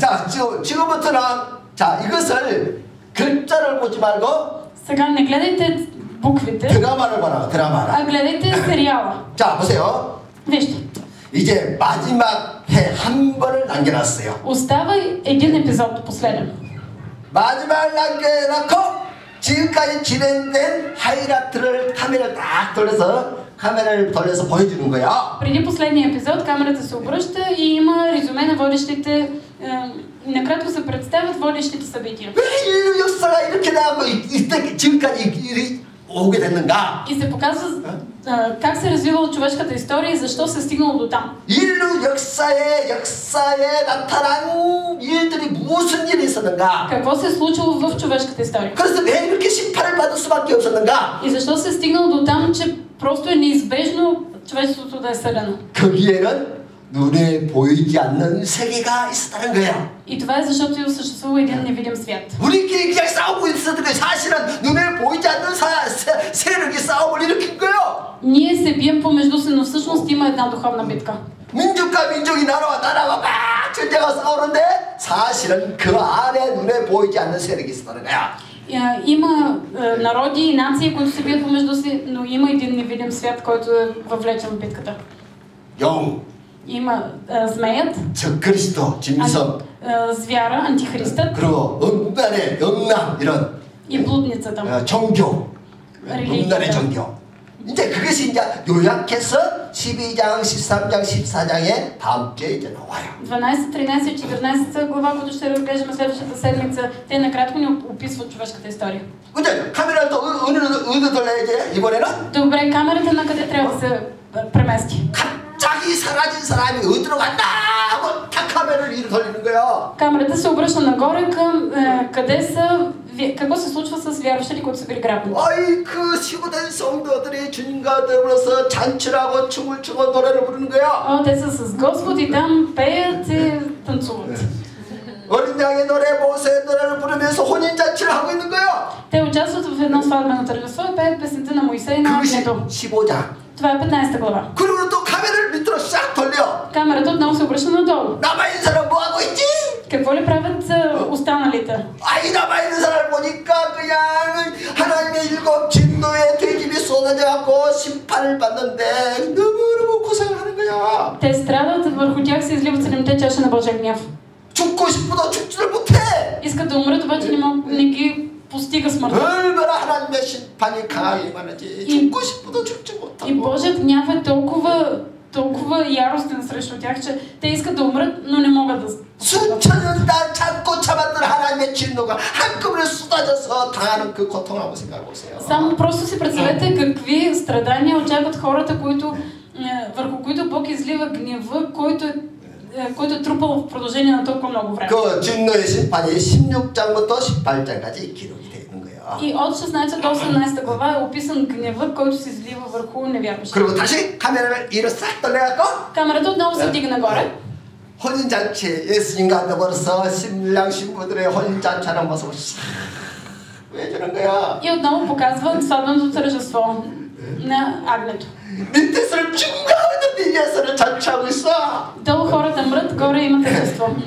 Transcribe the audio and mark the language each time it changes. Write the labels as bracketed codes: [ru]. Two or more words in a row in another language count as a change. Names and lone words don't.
[ko] 자, 지금부터는 자, 이것을 글자를 보지 말고 [bg] Сега не гледайте буквите, [ko] 드라마를 봐라. 드라마를. [bg] а гледайте сериала. [ko] 자, 보세요. [bg] Вижте. [ko] 이제 마지막 회 한 번을 남겨놨어요. [bg] Остава един епизод, последен. [ko] 마지막을 남겨놓고 지금까지 진행된 하이라이트를 카메라를 돌려서 보여주는 거야. [bg] Преди последния епизод камерата се обръща и има резюме на водещите. Накратко се представят водещите събития. [ko] 왜 인류 역사가 이렇게 나고 이때 지금까지 오게 됐는가? [bg] И се показва как се развивала човешката история и защо се стигнало до там. [ko] 인류 역사에 나타난 일들이 무슨 일이 있었는가? [bg] Какво се е случило в човешката история? [ko] 그래서 왜 이렇게 심판을 받을 수밖에 없었는가? [bg] И защо се е стигнало до там, че просто е неизбежно човечеството да е съдено? [ko] 거기에는 눈에 보이지 않는 세계가 있었다는 거야. [bg] И това е защото съществува един невидим свят. [ko] 우리끼리 그냥 싸우고 있었던 게 사실은 눈에 보이지 않는 세력이 싸움을 일으킨 거예요. [bg] Ние се бием помежду си, но всъщност има една духовна битка. [ko] 민족과 민족이 나라와 막 전쟁하고 싸우는데 사실은 그 안에 눈에 보이지 않는 세력이 있었다는 거야. [bg] Има народи и нации, които се бият помежду си, но има един невидим свят, който е въвлечен в битката. [ko] 영. [bg] Има змеят, [ko] 적그리스도, 진미성, [bg] звяра, антихристът, [ko] 그리고 음란의 이런 [bg] и блудницата. [ko] 종교, 음란의 종교. 이제 그것이 이제 요약해서 12장, 13장, 14장에 다음 주에 이제 나와요. [bg] 12, 13 и 14 глава, които ще разглеждаме следващата седмица, те накратко ни описват човешката история. [ko] 근데 카메라를 또 어디로 돌려야지 이번에는? [bg] Добре, камерата на къде трябва да се премести? [ko] 갑자기 사라진 사람이 어디로 간다 하고 탁 카메라를 이리 돌리는 거야. [bg] Камерата се обръща нагоре към къде са, какво се случва с вярващите, които са били грабнати. [ko] 아이 그 시고된 성도들이 주님과 더불어서 잔치하고 춤을 추고 노래를 부르는 거야. [bg] Те са с Господ и там пеят и танцуват. [ko] 어린 양의 노래, 모세의 노래를 부르면서 혼인 잔치를 하고 있는 거야. [bg] Те участват в едно сватбено тържество и пеят песента на Моисей и на [ko] 그것이 [bg] огнето. [ko] 15장. [bg] Това е 15 глава. [ko] 그리고 또 카메라를 밑으로 싹 돌려. [bg] Камерата отново се обръща надолу. [ko] 남아있는 사람 뭐 하고 있지? [bg] Какво ли правят останалите? [ko] 아이 남아있는 사람을 보니까 그냥 하나님의 7 진노의 돼집이 쏟아져갖고 심판을 받는데 너무너무 고생을 하는 거야. [bg] Те страдат, върху тях се изливат 7-те чаши на Божия гняв. [ko] 죽고 싶어도 죽지를 못해. [bg] Искат да умрат, обаче не ги постига смъртта. [ko] 얼마나 하나님의 심판이 강하게 임하는지 죽고 싶어도 죽지 못하고. [bg] И Божият гняв е толкова яростен срещу тях, че те искат да умрат, но не могат да. [ko] 수천 년 참고 참았던 하나님의 진노가 한꺼번에 쏟아져서 당하는 그 고통을 한번 생각해 보세요. [bg] Само просто си представете какви страдания очакват хората, върху които Бог излива гнева, който е трупал в продължение на толкова много време. [ko] 그 진노의 심판이 16장부터 18장까지 기록이 되어 있는 거예요. [bg] И от 16 до 18 глава е описан гнева, който се излива върху невярващите. [ko] 그리고 다시 카메라를 이로 싹 돌려갖고 [bg] Камерата отново се вдига нагоре. [ko] 혼인잔치 예수님과 더불어서 신랑 신부들의 혼인잔치하는 모습을 싹 보여주는 거야. [bg] И отново показва сватбеното тържество на агнето. [ko] 밑에서는 죽어가는데 위에서는 잔치하고 있어. [bg] Долу хората мрат, горе има тържество.